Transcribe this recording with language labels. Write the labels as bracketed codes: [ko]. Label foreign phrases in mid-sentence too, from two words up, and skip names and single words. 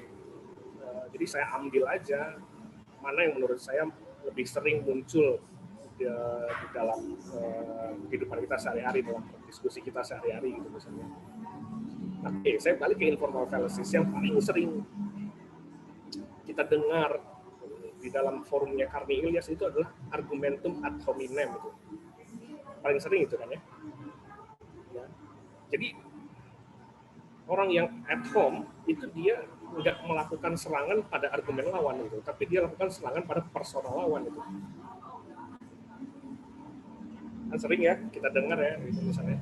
[id] Jadi saya ambil aja mana yang menurut saya lebih sering muncul di dalam kehidupan kita sehari-hari, dalam diskusi kita sehari-hari gitu misalnya. Oke, saya balik ke [en] informal fallacies [id] yang paling sering kita dengar di dalam forumnya Karni Ilyas itu adalah [la] argumentum ad hominem [id] itu. Paling sering itu kan ya. Jadi orang yang at home itu dia nggak melakukan serangan pada argumen lawan itu, tapi dia lakukan serangan pada personal lawan itu. Kan sering ya kita dengar ya itu misalnya.